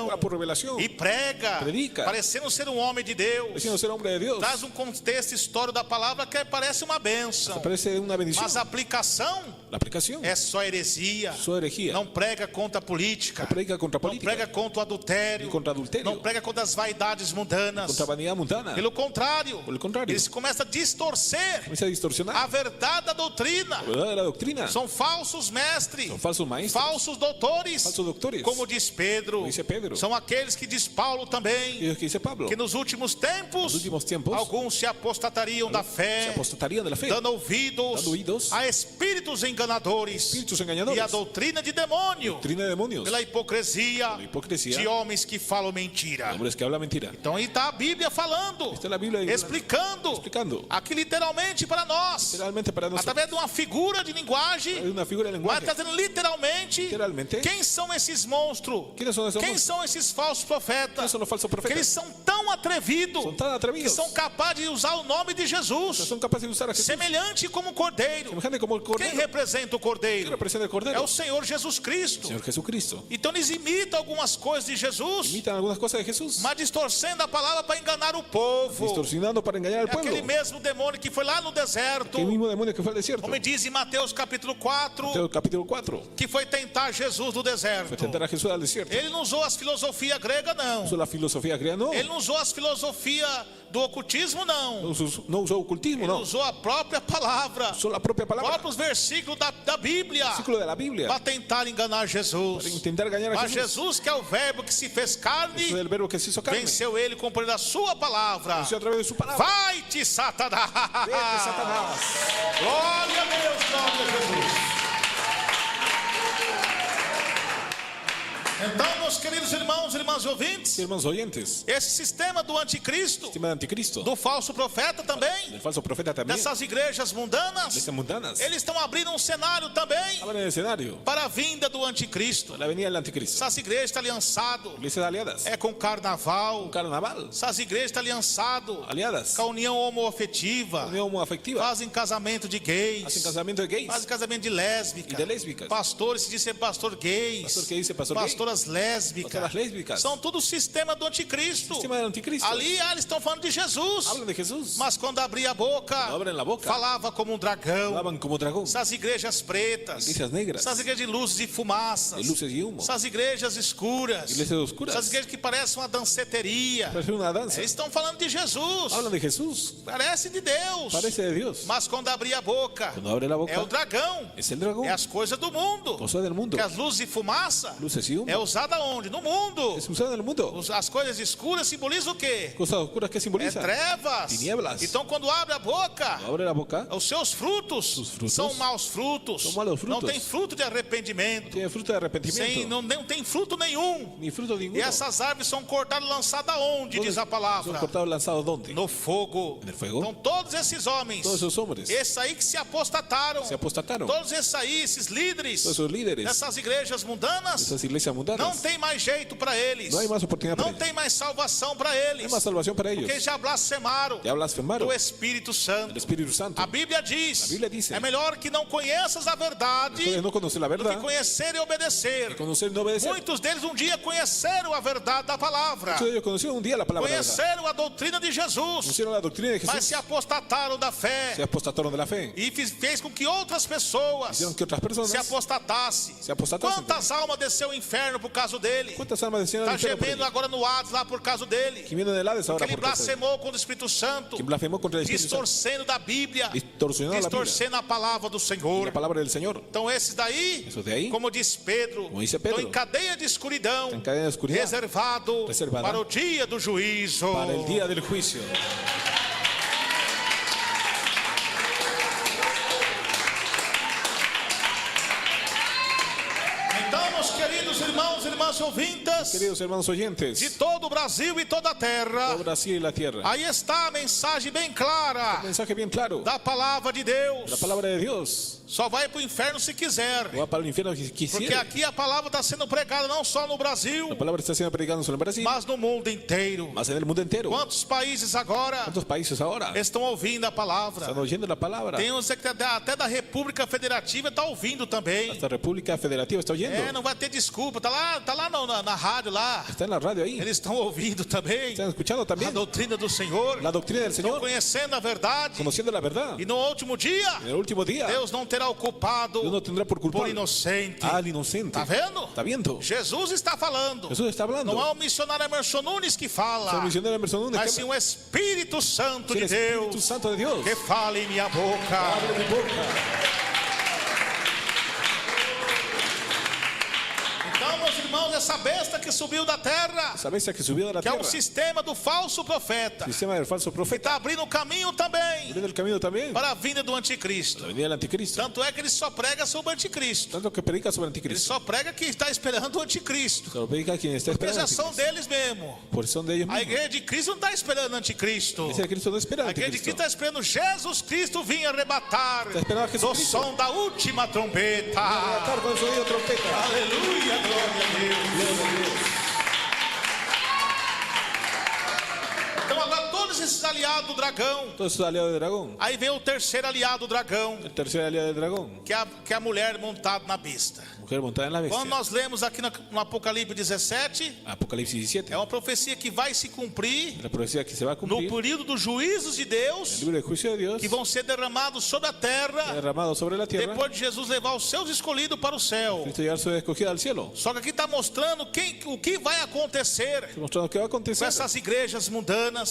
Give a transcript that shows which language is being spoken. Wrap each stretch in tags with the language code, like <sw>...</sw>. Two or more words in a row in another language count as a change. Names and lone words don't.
<es>ora por revelación,</es> <pt>e prega,</pt> <es>Predica.</es> <pt>parecendo ser um homem de Deus.</pt> <es>pareciendo ser hombre de Dios,</es> <pt>Traz um contexto histórico da palavra que parece uma bênção,</pt> <es>parece una bendición.</es> <pt>mas a aplicação</pt> <es>La aplicación</es> <pt>é só heresia.</pt> <es>su herejía,</es> <pt>Não prega contra a política,</pt> <es>no predica contra</es> <pt>não</pt> <es>política,</es> <pt>prega contra o adultério,</pt> <es>ni contra adulterio,</es> <pt>não prega contra as vaidades mundanas.</pt> <es>contra vanidad mundana.</es> <pt>Pelo contrário,</pt> <es>Por el contrario,</es> <pt>eles começam a distorcer</pt> <es>comienza a distorsionar</es> <pt>a verdade da doutrina.</pt> <es>la verdad de la doctrina.</es> <pt>São falsos mestres,</pt> <es>Son falsos maestros,</es> <pt>falsos doutores,</pt> <es>falsos doctores,</es> <pt>como diz Pedro.</pt> <es>dice Pedro.</es> <pt>São aqueles que diz Paulo também,</pt> <es>y lo que dice Pablo,</es> <pt>que nos últimos tempos,</pt> <es>nos últimos tiempos,</es> <pt>alguns se apostatariam da</pt> <es>se</es> <pt>fé,</pt> <es>apostatarían de la fe,</es> <pt>dando ouvidos a espíritos enganadores</pt> <es>espíritus</es> <pt>e</pt> <es>engañadores,</es> <pt>a doutrina de demônio,</pt> <es>doctrina de demonios,</es> <pt>pela hipocrisia</pt> <es>la hipocresía,</es> <pt>de homens que falam mentira.</pt> <es>hombres que hablan mentira.</es> <pt>Então aí está a Bíblia falando,</pt> <es>Esta es la Biblia</es> <pt>explicando aqui literalmente para nós,</pt> <es>literalmente para nosotros.</es> <pt>através de uma figura de linguagem,</pt> <es>Hay una figura de</es> <pt>mas</pt> <es>lenguaje.</es> <pt>está dizendo literalmente quem são esses monstros,</pt> <es>¿Quiénes son esos</es> <pt>quem</pt> <es>monstruos?</es> <pt>são esses falsos</pt> <es>¿Quiénes</es> <pt>profetas,</pt> <es>son los falsos</es> <pt>que</pt> <es>profetas?</es> <pt>eles são tão atrevidos,</pt> <es>Son tan</es> <pt>que</pt> <es>atrevidos,</es> <pt>são capazes de usar o nome de</pt> <es>que</es> <pt>Jesus,</pt> <es>son capaces de usar a Jesús,</es> <pt>semelhante como cordeiro.</pt> <es>semejante como el</es> <pt>Quem</pt> <es>cordero.</es> <pt>representa o</pt> <es>¿Qué</es> <pt>cordeiro?</pt> <es>representa el</es> <pt>É</pt> <es>cordero?</es> <pt>o Senhor Jesus Cristo.</pt> <es>Señor Jesucristo.</es> <pt>Então eles imitam algumas coisas de Jesus,</pt> <es>Imitan algunas cosas de Jesús,</es> <pt>mas distorcendo a palavra para enganar o povo.</pt> <es>distorsionando para engañar al</es> <pt>É aquele</pt> <es>pueblo.</es> <pt>mesmo demônio que foi lá no deserto,</pt> <es>El mismo demonio que fue al desierto.</es> <pt>como diz em Mateus capítulo 4,</pt> <es>Mateo capítulo 4.</es> <pt>que foi tentar Jesus no deserto.</pt> <es>Fue tentar a Jesús al desierto.</es> <pt>Ele não usou as filosofias gregas, não.</pt> <es>Usó la filosofía griega, no.</es> <pt>Ele não usou as filosofias do ocultismo, não.</pt> <es>No usó ocultismo,</es> <pt>Ele</pt> <es>no.</es> <pt>usou a própria palavra,</pt> <es>Usó la propia palabra,</es> <pt>próprios versículos da Bíblia,</pt> <es>versículo de la Biblia,</es> <pt>para tentar enganar</pt> <es>para</es> <pt>Jesus.</pt> <es>intentar engañar a</es> <pt>Mas</pt> <es>Jesús.</es> <pt>Jesus, que é o verbo que se fez carne,</pt> <es>Eso del verbo que se hizo carne.</es> <pt>venceu ele com o poder da sua palavra.</pt> <es>Venció a través de su palabra.</es> <pt>Vai-te, Satanás!</pt> <es>Vete, Satanás.</es> <pt>Glória a Deus, glória a Jesus. Então, meus queridos irmãos e irmãs ouvintes,</pt> <es>Hermanos oyentes,</es> <pt>esse sistema do anticristo,</pt> <es>sistema de anticristo,</es> <pt>do falso profeta também,</pt> <es>del falso profeta también,</es> <pt>dessas igrejas mundanas,</pt> <es>de estas mundanas,</es> <pt>eles estão abrindo um cenário também</pt> <es>hablan en el escenario,</es> <pt>para a vinda do anticristo.</pt> <es>la venida del anticristo.</es> <pt>Essas igrejas estão aliançadas</pt> <es>Iglesias aliadas,</es> <pt>com carnaval,</pt> <es>carnaval,</es> <pt>essas igrejas estão aliançadas</pt> <es>aliadas,</es> <pt>com a união homoafetiva,</pt> <es>unión homoafectiva,</es> <pt>fazem casamento de gays,</pt> <es>hacen casamiento de gays</es> <pt>fazem casamento de lésbicas,</pt> <es>y de lésbicas,</es> <pt>pastores se dizem pastor gays,</pt> <es>pastor que dice pastor gay,</es> <pt>pastoras lésbicas,</pt> <es>pastoras lésbicas,</es> <pt>são tudo sistema do anticristo.</pt> <es>sistema del anticristo.</es> <pt>Ali eles estão falando de Jesus,</pt> <es>Hablan de Jesús,</es> <pt>mas quando abria a boca,</pt> <es>no abren la boca,</es> <pt>falava como um dragão.</pt> <es>hablaban como dragón,</es> <pt>Essas igrejas pretas,</pt> <es>iglesias negras,</es> <pt>essas igrejas de luzes e fumaças,</pt> <es>de luces y humo,</es> <pt>essas igrejas escuras,</pt> <es>iglesias oscuras,</es> <pt>essas igrejas que parecem uma danceteria.</pt> <es>parece una danza,</es> <pt>Eles estão falando de Jesus,</pt> <es>hablan de Jesús,</es> <pt>parece de Deus,</pt> <es>parece de Dios,</es> <pt>mas quando abria a boca,</pt> <es>cuando abre la boca,</es> <pt>é o dragão,</pt> <es>es el dragón,</es> <pt>é as coisas do mundo,</pt> <es>cosa del mundo,</es> <pt>que as luzes e fumaça luces y humo, é usada onde? No mundo.</pt> <es>es usada en el mundo,</es> <pt>As coisas escuras simbolizam o quê?</pt> <es>cosas oscuras que</es> <pt>É</pt> <es>simbolizan,</es> <pt>trevas.</pt> <es>Tinieblas.</es> <pt>Então quando abre a boca,</pt> <es>cuando abre la boca,</es> <pt>os seus frutos,</pt> <es>Sus frutos</es> <pt>são maus frutos.</pt> <es>são malos frutos.</es> <pt>Não tem fruto de arrependimento.</pt> <es>tiene fruto de arrepentimiento,</es> <pt>Não tem fruto nenhum.</pt> <es>ni fruto ninguno,</es> <pt>E essas árvores são cortadas e lançadas aonde,</pt> <es>¿Dónde</es> <pt>diz a</pt> <es>son</es> <pt>palavra?</pt> <es>cortados y lanzados dónde?</es> <pt>No fogo.</pt> <es>En el fuego.</es> <pt>Então todos esses homens,</pt> <es>Todos esos hombres</es> <pt>esses aí que se apostataram,</pt> <es>se apostataron,</es> <pt>todos esses aí, esses líderes</pt> <es>todos esos líderes,</es> <pt>dessas igrejas mundanas,</pt> <es>esas iglesias</es> <pt>não</pt> <es>mundanas,</es> <pt>tem mais jeito para eles.</pt> <es>no hay más oportunidad para</es> <pt>Não</pt> <es>ellos,</es> <pt>tem mais salvação para</pt> <es>no hay</es> <pt>eles.</pt> <es>más salvación para ellos,</es> <pt>Porque já blasfemaram</pt> <es>ya blasfemaron</es> <pt>do Espírito Santo.</pt> <es>el Espíritu Santo,</es> <pt>A Bíblia diz: A Bíblia diz, é melhor que não conheças a verdade</pt> <es>entonces no conocer la</es> <pt>do que</pt> <es>verdad,</es> <pt>conhecer e obedecer.</pt> <es>conocer y no obedecer,</es> <pt>Muitos deles um dia conheceram a verdade da palavra,</pt> <es>muchos de ellos conocieron un día la palabra de verdad,</es> <pt>conheceram a doutrina de Jesus,</pt> <es>conocieron la doctrina de</es> <pt>mas</pt> <es>Jesús,</es> <pt>se apostataram da fé</pt> <es>se apostataron de la fe,</es> <pt>e fez com que outras pessoas</pt> <es>hicieron que otras personas</es> <pt>se apostatassem.</pt> <es>se apostatasen.</es> <pt>Quantas almas desceu ao inferno inferno por causa dele.</pt> <es>¿Cuántas almas descienden</es> <pt>Está</pt> <es>al infierno por</es> <pt>gemendo</pt> <es>él?</es> <pt>agora no Hades lá por causa dele.</pt> <es>Gimiendo del Hades ahora</es> <pt>Porque ele</pt> <es>por causa de él.</es> <pt>blasfemou contra o Espírito Santo,</pt> <es>Quien blasfemó contra el Espíritu Santo,</es> <pt>distorcendo da Bíblia,</pt> <es>distorsionando la Biblia,</es> <pt>distorcendo a palavra do</pt> <es>la</es> <pt>Senhor.</pt> <es>palabra del Señor.</es> <pt>Então esses daí,</pt> <es>Esos de ahí,</es> <pt>como diz Pedro,</pt> <es>como dice Pedro,</es> <pt>estão em cadeia de escuridão,</pt> <es>en cadena de oscuridad,</es> <pt>reservado</pt> <es>reservada</es> <pt>para o dia do juízo.</pt> <es>para el día del juicio.</es> <pt>Então, meus queridos irmãos e irmãs ouvintes,</pt> <es>Queridos hermanos</es> <pt>de</pt> <es>oyentes,</es> <pt>todo o Brasil e toda a terra,</pt> <es>todo Brasil y la tierra,</es> <pt>aí está a mensagem bem clara</pt> <es>un mensaje bien claro.</es> <pt>da palavra de Deus.</pt> <es>La palabra de Dios</es> <pt>Só vai para o inferno se quiser,</pt> <es>va para el infierno si</es> <pt>porque</pt> <es>quisiera.</es> <pt>aqui a palavra está sendo pregada não só no Brasil,</pt> <es>La palabra está siendo predicada no solo en Brasil,</es> <pt>mas no mundo inteiro.</pt> <es>más en el mundo entero.</es> <pt>Quantos países agora</pt> <es>¿Cuántos países ahora</es> <pt>estão ouvindo a palavra?</pt> <es>están oyendo la palabra?</es> <pt>Tem uns que até da República Federativa está ouvindo também.</pt> <es>Hasta República Federativa está oyendo.</es> <pt>Não vai ter desculpa, tá lá na rádio lá.</pt> <es>Está en la radio ahí.</es> <pt>Eles estão ouvindo também</pt> <es>Están escuchando</es> <pt>a</pt> <es>también</es> <pt>doutrina do Senhor,</pt> <es>la doctrina del</es> <pt>estão</pt> <es>Señor,</es> <pt>conhecendo a verdade.</pt> <es>conociendo la verdad.</es> <pt>E no último dia,</pt> <es>En el último día,</es> <pt>Deus não terá o culpado</pt> <es>Dios no tendrá por</es> <pt>por</pt> <es>culpable</es> <pt>inocente.</pt> <es>al inocente.</es> <pt>Tá vendo?</pt> <es>¿Está viendo?</es> <pt>Jesus está falando.</pt> <es>Jesús está hablando.</es> <pt>Não é o missionário Emerson Nunes que</pt> <es>Es el</es> <pt>fala,</pt> <es>misionero Emerson Nunes</es> <pt>mas</pt> <es>que</es> <pt>sim</pt> <es>habla.</es> <pt>o Espírito Santo</pt> <es>Sí,</es> <pt>de</pt> <es>el Espíritu</es> <pt>Deus</pt> <es>Santo de Dios.</es> <pt>que fala em minha boca.</pt> <es>Abre mi boca.</es> <pt>Então, meus irmãos, essa besta que subiu da terra,</pt> <es>Esa bestia que subió de la</es> <pt>que é</pt> <es>tierra,</es> <pt>o sistema do falso profeta,</pt> <es>sistema del falso</es> <pt>que</pt> <es>profeta,</es> <pt>está abrindo o caminho também</pt> <es>abriendo el camino también</es> <pt>para a vinda do anticristo.</pt> <es>la venida del anticristo.</es> <pt>Tanto é que ele só prega sobre o anticristo.</pt> <es>Tanto que predica sobre el</es> <pt>Ele</pt> <es>anticristo.</es> <pt>só prega que está esperando o anticristo.</pt> <es>Solo predica quien está</es> <pt>Porque</pt> <es>esperando</es> <pt>já</pt> <es>al</es> <pt>são</pt> <es>anticristo.</es> <pt>deles mesmo.</pt> <es>Por eso son de ellos</es> <pt>A</pt> <es>mismos.</es> <pt>igreja de Cristo não está esperando o anticristo.</pt> <es>Ese Cristo no espera</es> <pt>A</pt> <es>al</es> <pt>igreja de Cristo</pt> <es>anticristo.</es> <pt>está esperando Jesus Cristo vir arrebatar</pt> <es>Está esperando a</es> <pt>do</pt> <es>Jesucristo.</es> <pt>som da última trombeta.</pt> <es>Arrebatar con el sonido de trompeta.</es> <pt>Aleluia, glória a Deus. Então agora todos esses aliados do dragão.</pt> <es>Todos esos aliados del dragón.</es> <pt>Aí vem o terceiro aliado do dragão,</pt> <es>El tercer aliado del dragón.</es> <pt>que é a mulher montada na besta.</pt> <es>Mujer montada en la bestia.</es> <pt>Quando nós lemos aqui no Apocalipse 17,</pt> <es>Apocalipsis 17.</es> <pt>é uma profecia que vai se cumprir</pt> <es>La profecía que se va a</es> <pt>no</pt> <es>cumplir.</es> <pt>período dos juízos de</pt> <es>El</es> <pt>Deus,</pt> <es>libro de juicio de Dios.</es> <pt>que vão ser derramados sobre a terra,</pt> <es>Derramado sobre la tierra.</es> <pt>depois de Jesus levar os seus escolhidos para o céu.</pt> <es>Cristo llevar su escogida al cielo.</es> <pt>Só que aqui está mostrando o que vai acontecer</pt> <es>Está mostrando qué va a</es> <pt>com</pt> <es>acontecer</es> <pt>essas igrejas mundanas,</pt>